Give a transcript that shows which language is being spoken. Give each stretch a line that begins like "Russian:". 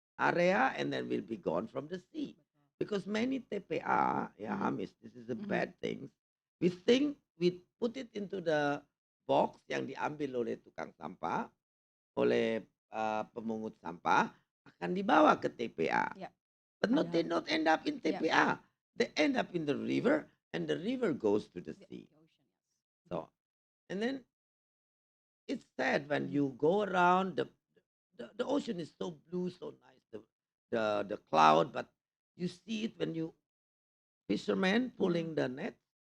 English: area, and then will be gone from the sea. Because many TPA, Hamish, this is a bad thing. We think we put it into the box
Indonesian: yang diambil oleh tukang sampah, oleh pemungut sampah, akan dibawa ke TPA.
English: Yeah. But they not end up in TPA. They end up in the river, and the river goes to the sea. The ocean, yes. So, and then it's sad when you go around the ocean is so blue, so nice, the cloud, but you see it when you fishermen pulling the net.